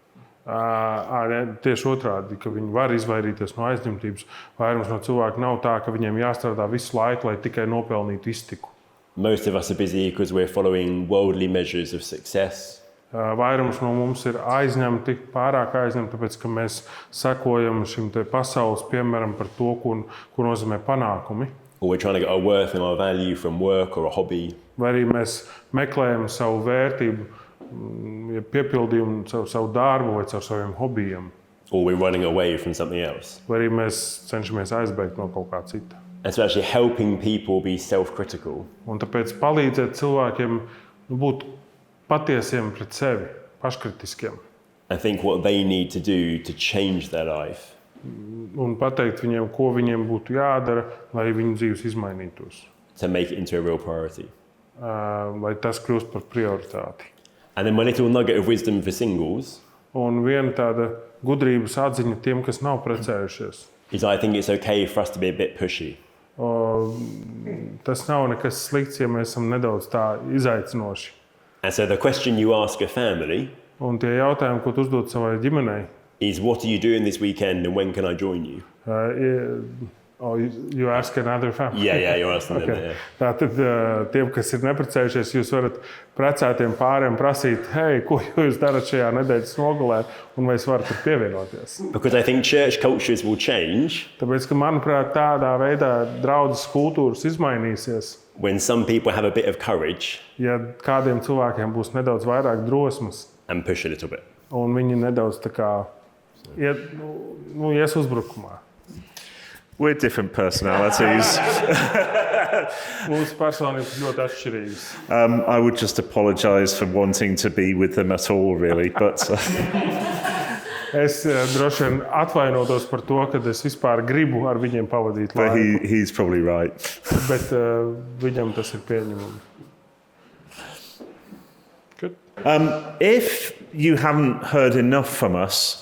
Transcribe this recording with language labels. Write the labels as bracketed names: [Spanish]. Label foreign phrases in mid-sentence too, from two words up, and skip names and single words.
[Latvian] Tieši otrādi, ka viņi var izvairīties no aizņemtības. Vairums no cilvēku nav tā, ka viņiem jāstrādā visu laiku, lai tikai nopelnītu iztiku. [English] Most of us are busy because we're following worldly measures of success. [Latvian] Vairums no mums ir aizņemti, pārāk aizņemti, tāpēc ka mēs sekojam šim te pasaules piemēram par to, ko nozīmē panākumi. [English] Or we're trying to get our worth and our value from work or a hobby. [Latvian] Vai arī mēs meklējam savu vērtību, piepildījumu, savu darbu vai caur saviem hobijiem. [English] Or we're running away from something else. [Latvian] Vai arī mēs cenšamies aizbēgt no kaut kā cita. [English] And so actually helping people be self-critical [Latvian] Un tāpēc palīdzēt cilvēkiem būt patiesiem pret sevi, paškritiskiem. [English] and think what they need to do to change their life. [Latvian] Un pateikt viņiem, ko viņiem būtu jādara, lai viņu dzīves izmainītos. [English] To make it into a real priority. [Latvian] Lai tas kļūst par prioritāti. [English] And then my little nugget of wisdom for singles [Latvian] Un viena tāda gudrības atziņa tiem, kas nav precējušies. [English] is I think it's okay for us to be a bit pushy. [Latvian] Tas nav nekas slikts, ja mēs esam nedaudz tā izaicinoši. [English] And so the question you ask a family [Latvian] Un tie jautājumi, ko tu uzdod savai ģimenei, [English] is what are you doing this weekend and when can I join you? you ask another family. Yeah, you're asking them. Okay. Yeah. [Latvian] Tātad tiem, kas ir neprecējušies, jūs varat precētiem pāriem prasīt, hei, ko jūs darat šajā nedēļas nogalē, un mēs varam tur pievienoties. [English] Because I think church cultures will change [Latvian] Tāpēc, ka, manuprāt, tādā veidā draudzes kultūras izmainīsies. [English] when some people have a bit of courage [Latvian] Ja kādiem cilvēkiem būs nedaudz vairāk drosmes, [English] and push a little bit. [Latvian] un viņi nedaudz tā kā ies uzbrukumā. [English] We're different personalities. [Latvian] Mūsu personības ļoti atšķirīgas. [English] I would just apologise for wanting to be with them at all, really. But [Latvian] Es droši vien atvainotos par to, ka es vispār gribu ar viņiem pavadīt [English] but [Latvian] laiku, [English] he's probably right. [Latvian] bet viņam tas ir pieņemami. [English] Good. If you haven't heard enough from us,